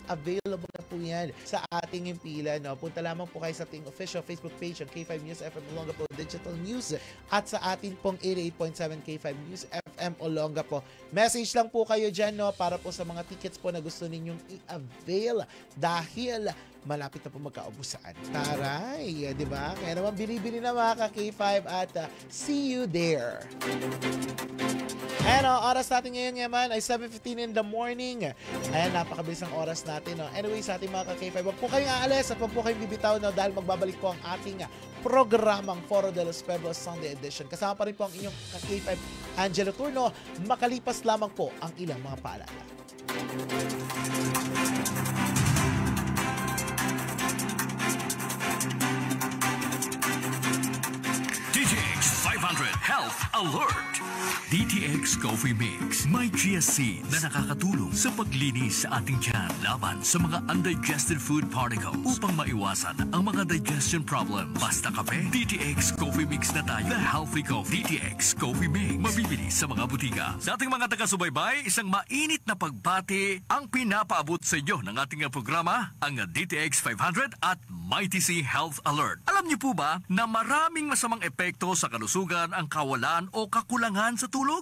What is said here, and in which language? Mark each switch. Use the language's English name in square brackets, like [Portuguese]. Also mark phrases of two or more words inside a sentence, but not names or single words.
[Filipino] Available na po yan sa ating impila, no? Punta lamang po kayo sa ating [English] official Facebook page [Filipino] ng K5 News FM Olongapo Digital News at sa atin pong 88.7 K5 News FM Olongapo. Message lang po kayo dyan, no, para po sa mga tickets po na gusto ninyong i-avail dahil malapit na po magkaubusan. Taray, di ba? Kaya naman bili-bili na mga ka-K5 at [English] see you there. [Filipino] Ayan, oras natin ngayon naman ay 7:15 [English] in the morning. [Filipino] Ayan, napakabilis ang oras natin. No? Anyway, sa ating mga ka-K5, wag po kayong aalis at wag po kayong bibitaw, no, dahil magbabalik po ang ating programang Foro de los Pueblos Sunday Edition. Kasama pa rin po ang inyong ka-K5 Angelo Turno. Makalipas lamang po ang ilang mga paalala. DTX 500 Health Alert. DTX Coffee Mix. May GSC na nakakatulong sa paglinis sa ating tiyan laban sa mga [English] undigested food particles [Filipino] upang maiwasan ang mga [English] digestion problem. [Filipino] Basta kape, DTX Coffee Mix na tayo. [English] The Healthy Coffee. DTX Coffee Mix. [Filipino] Mabibili sa mga butika. Sa ating mga taga-subaybay, isang mainit na pagbati ang pinapaabot sa inyo ng ating programa, ang DTX 500 at Mighty C Health Alert. Alam niyo po ba na maraming masamang epekto sa kalusugan ang kawalan o kakulangan sa tulog?